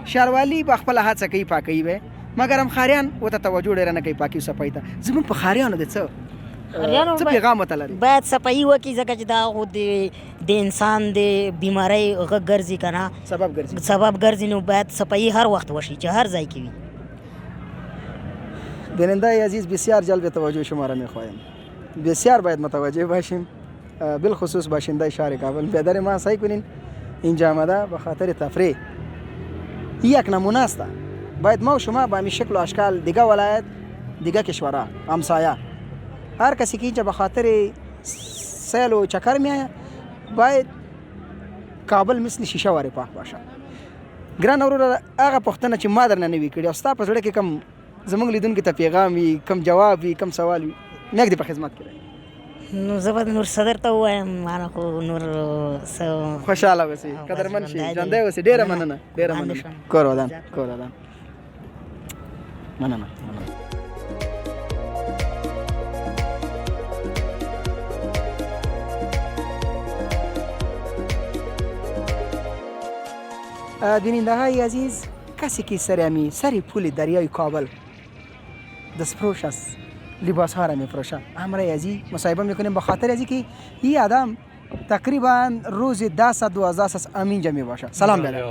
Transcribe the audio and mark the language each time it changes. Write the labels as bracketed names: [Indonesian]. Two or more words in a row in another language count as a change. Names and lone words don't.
[Pashto] ښاروالي به خپله هڅه کوي پاکوي به مګر هم ښاریان ورته توجه ډېره نه کوي پاکي صفایي ته زموږ په ښاریانو د ښاریانو څه باید- پیغام ورته لري باید صفایي وکړي ځکه چې دا خو د انسان د بیمارۍ غږ ګرځي که نه سبب ګرځي سبب ګرځي نو باید صفایي هر وخت وشي چې هر ځای کې وي [Persian] بیننده عزیز بسیار جلب توجه شما را میخواهیم بسیار باید متوجه باشیم بالخصوص باشنده شهر کابل بیادر ما سعی کنین اینجا آمده به خاطر تفریح یک نمونه است باید ما و شما با همین شکل و اشکال دیگه ولایت دیگه کشورها همسایه هر کسی که اینجا به خاطر سیل و چکر میآید باید کابل مثل شیشه واره پاک باشه [Pashto] ګران وروره هغه پوښتنه چې ما درنه نه وي کړې او ستا په زړه کې کم زموږ لیدونکي ته پیغام وي کم جواب وي کم سوال وي نیک دې په خدمت کې دی نو زه به نور صدر ته ووایم مانه خو نور څه خوشحاله اوسئ بس قدرمن شئ ژوندی ژوندی دی. اوسئ ډېره مننه. مننه ډېره وړاندې مننه شم. کور ودان کور ودان مننه [Persian] بیننده های عزیز کسی که سر پول دریای کابل دستفروش است لباس ها را میفروشه امر ازی مصاحبه میکنیم به خاطر ازی که این آدم تقریبا روز 10-12 همینجا می باشه سلام برای